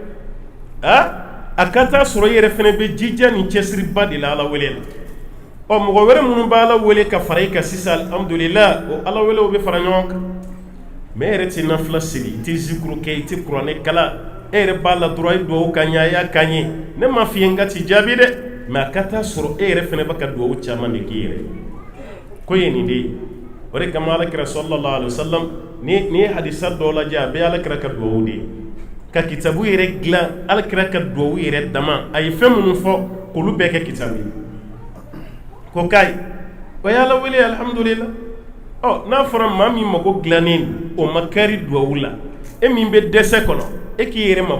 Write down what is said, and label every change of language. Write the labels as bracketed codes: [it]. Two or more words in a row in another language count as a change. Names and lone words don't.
[bm] a ka taa sɔrɔ i yɛrɛ fana bɛ jija ni cɛsiriba de la ala wele la mɔgɔ wɛrɛ minnu bɛ ala wele ka fara i kan sisan alhamdulillah o ala wele o bɛ fara ɲɔgɔn kan mais e yɛrɛ tɛ nafila seli i tɛ zikuru kɛ i tɛ kuranɛ kala e yɛrɛ b'a la dɔrɔn a ye duwawu k'an ye a y'a k'an ye ne ma f'i ye n ka t'i jaabi dɛ mais a ka taa sɔrɔ e yɛrɛ fana bɛ ka duwawu caman de k'i yɛrɛ ko ye nin de ye o de kama alakira [ar] صلى الله عليه وسلم [bm] ni ye hadisa dɔw lajɛ a bɛ alakira ka duwawu de ye ka kitabu yɛrɛ dilan alakira ka duwawu yɛrɛ dama a ye fɛn minnu fɔ k'olu bɛɛ kɛ kitabu ye ko kayi o ye ala wele alhamdulillah n'a fɔra maa min mago dilannen o ma kari duwawu la e min bɛ dɛsɛ kɔnɔ e k'i yɛrɛ mabɔ